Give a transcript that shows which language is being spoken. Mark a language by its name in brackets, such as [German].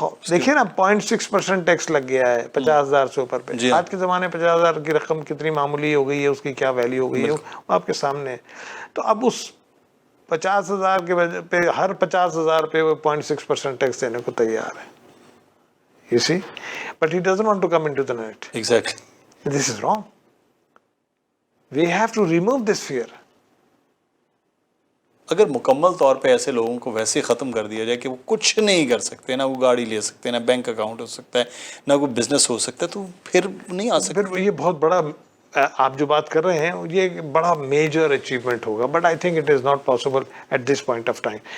[Urdu] دیکھیے نا 0.6% ٹیکس لگ گیا ہے 50,000 سے اوپر پہ. آج کے زمانے 50,000 کی رقم کتنی معمولی ہو گئی ہے, اس کی کیا ویلیو ہو گئی ہے, وہ آپ کے سامنے ہے. تو اب اس 50,000 کے وجہ پہ ہر 50,000 پہ وہ 0.6% ٹیکس دینے کو تیار ہے. [English] You see, but he doesn't want to come into the net. Exactly. This is wrong. We have to remove this fear. [Urdu] اگر مکمل طور پہ ایسے لوگوں کو ویسے ختم کر دیا جائے کہ وہ کچھ نہیں کر سکتے, نہ وہ گاڑی لے سکتے, نہ بینک اکاؤنٹ ہو سکتا ہے, نہ کوئی بزنس ہو سکتا ہے, تو پھر نہیں آ سکتے. پھر یہ بہت بڑا, آپ جو بات کر رہے ہیں یہ بڑا میجر اچیومنٹ ہوگا, [English] But I think it is not possible at this point of time.